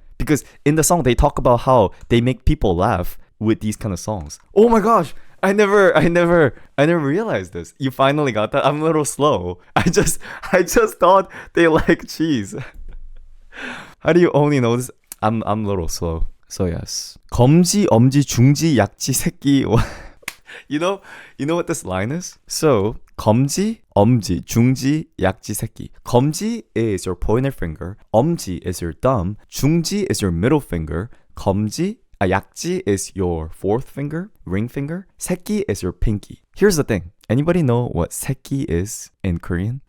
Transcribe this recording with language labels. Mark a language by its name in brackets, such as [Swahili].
[English] Because in the song, they talk about how they make people laugh with these kind of songs. Oh my gosh. I never realized this. You finally got that? I'm a little slow. I just thought they like cheese. How do you only know this? I'm a little slow. So yes. [Korean] 검지, 엄지, 중지, 약지, 새끼. [English] You know what this line is? So, [Korean] 검지, 엄지, 중지, 약지, 새끼. [English] 검지 is your pointer finger. 엄지 is your thumb. 중지 is your middle finger. 약지 is your fourth finger, ring finger. 새끼 is your pinky. Here's the thing. Anybody know what 새끼 is in Korean?